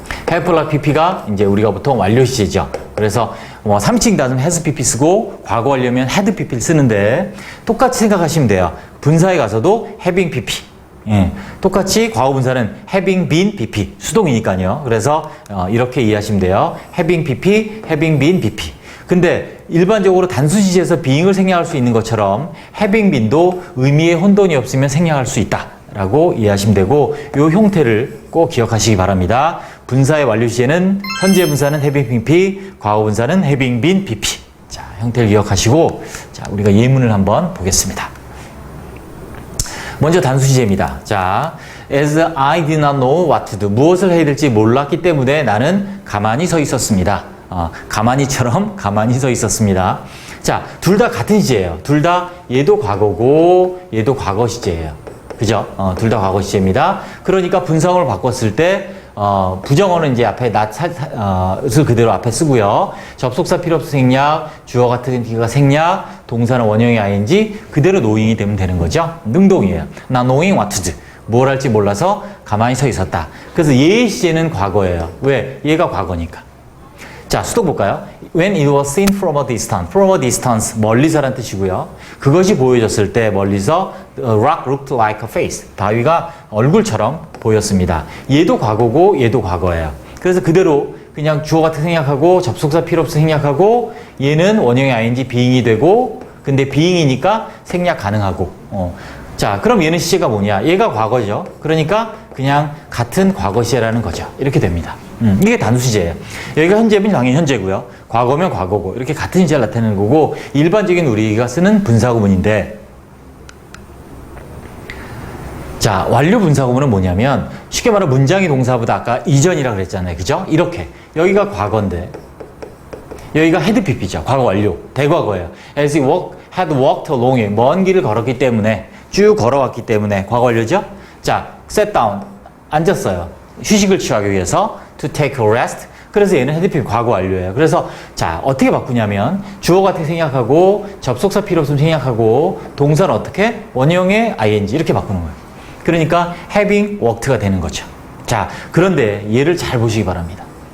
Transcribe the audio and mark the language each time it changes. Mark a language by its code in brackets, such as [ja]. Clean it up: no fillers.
[ko] have plus pp가 이제 우리가 보통 완료 시제죠. 그래서 뭐 3층 단수 has pp 쓰고 과거 완료면 had pp를 쓰는데 똑같이 생각하시면 돼요. 분사에 가서도 having pp. 예, 똑같이 과거 분사는 having been pp 수동이니까요. 그래서 이렇게 이해하시면 돼요. [en] having pp, having been pp. [ko] 근데 일반적으로 단수 시제에서 being을 생략할 수 있는 것처럼 having been도 의미의 혼돈이 없으면 생략할 수 있다라고 이해하시면 되고 이 형태를 꼭 기억하시기 바랍니다. 분사의 완료 시제는 현재 분사는 having pp, 과거 분사는 having been pp. 자, 형태를 기억하시고 자, 우리가 예문을 한번 보겠습니다. 먼저 단수 시제입니다. [en] 자, as I did not know what to do. [ko] 무엇을 해야 될지 몰랐기 때문에 나는 가만히 서 있었습니다. 가만히처럼 가만히 서 있었습니다. 자, 둘 다 같은 시제예요. 둘 다 얘도 과거고 얘도 과거 시제예요. 그죠? 둘 다 과거 시제입니다. 그러니까 분사형을 바꿨을 때 부정어는 이제 앞에 not을 그대로 앞에 쓰고요. 접속사 필요 없이 생략, 주어 같은 기가 생략, 동사는 원형의 ing 그대로 knowing이 되면 되는 거죠. [en] 능동이에요. [ko] 나 [en] knowing what to do. [ko] 뭘 할지 몰라서 가만히 서 있었다. 그래서 얘의 시제는 과거예요. 왜? 얘가 과거니까. 자, 수도 볼까요? [en] When it was seen from a distance. From a distance, [ko] 멀리서란 뜻이고요. [en] 그것이 보여졌을 때 멀리서 rock looked like a face. [ko] 바위가 얼굴처럼 보였습니다. 얘도 과거고 얘도 과거예요. 그래서 그대로 그냥 주어 같은 생략하고 접속사 필요 없이 생략하고 얘는 원형의 ing being이 되고 근데 being이니까 생략 가능하고 자, 그럼 얘는 시제가 뭐냐? 얘가 과거죠. 그러니까 그냥 같은 과거 시제라는 거죠. 이렇게 됩니다. 이게 단수 시제예요. 여기가 현재면 당연히 현재고요. 과거면 과거고 이렇게 같은 시제를 나타내는 거고 일반적인 우리가 쓰는 분사구문인데 자, 완료 분사구문은 뭐냐면 쉽게 말하면 문장의 동사보다 아까 이전이라 그랬잖아요. 그죠? 이렇게 여기가 과거인데 여기가 had pp죠. 과거 완료. 대과거예요. [en] As he had walked along. [ko] 먼 길을 걸었기 때문에 쭉 걸어왔기 때문에 과거 완료죠? 자, sat down. 앉았어요. 휴식을 취하기 위해서 [en] to take a rest. [ko] 그래서 얘는 had pp 과거 완료예요. 그래서 자, 어떻게 바꾸냐면 주어 같은 생략하고 접속사 필요 없으면 생략하고 동사는 어떻게? 원형의 ing 이렇게 바꾸는 거예요. 그러니까 having worked가 되는 거죠. 자, 그런데 얘를 잘 보시기 바랍니다.